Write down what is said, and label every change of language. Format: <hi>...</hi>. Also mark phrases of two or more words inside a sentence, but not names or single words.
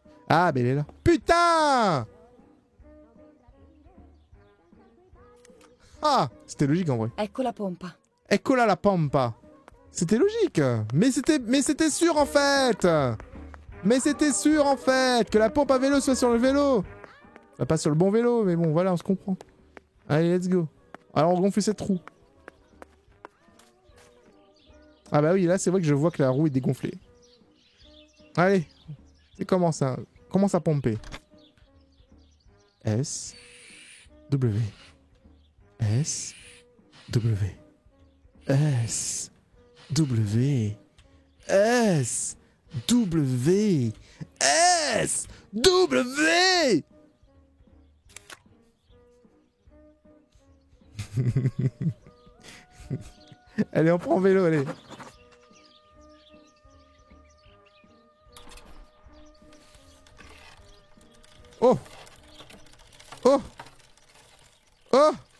<fr>Ah, ben elle est là. Putain! Ah, c'était logique en vrai.</fr> <it>Ecco la pompa. Eccola la pompa.</it> <fr>C'était logique. Mais c'était sûr en fait. Mais c'était sûr en fait que la pompe à vélo soit sur le vélo. Enfin, pas sur le bon vélo, mais bon, voilà, on se comprend. Allez,</fr> <en>let's go.</en> <fr>Alors, on gonfle cette roue. Ah bah oui, là, c'est vrai que je vois que la roue est dégonflée. Allez. C'est comment ça? Commence à pomper. S. W. S. W. S. W. S. W. S. W. Allez, on prend vélo, allez. Oh. Oh. Oh.</fr>